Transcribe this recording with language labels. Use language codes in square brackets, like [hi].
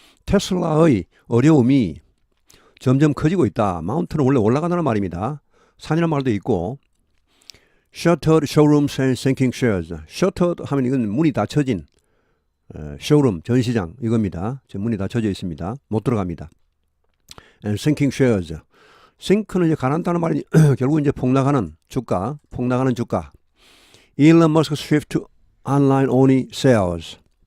[ko] 테슬라의 어려움이 점점 커지고 있다. 마운트는 원래 올라가다는 말입니다. 산이라는 말도 있고 [en] shuttered showrooms and sinking shares. [ko] shuttered 하면 이건 문이 닫혀진 showroom 전시장 이겁니다. 지금 문이 닫혀져 있습니다. 못 들어갑니다. [en] and sinking shares. [ko] sink는 이제 가라앉다는 말이 결국 이제 폭락하는 주가. [en] Elon Musk's shift to online only sales.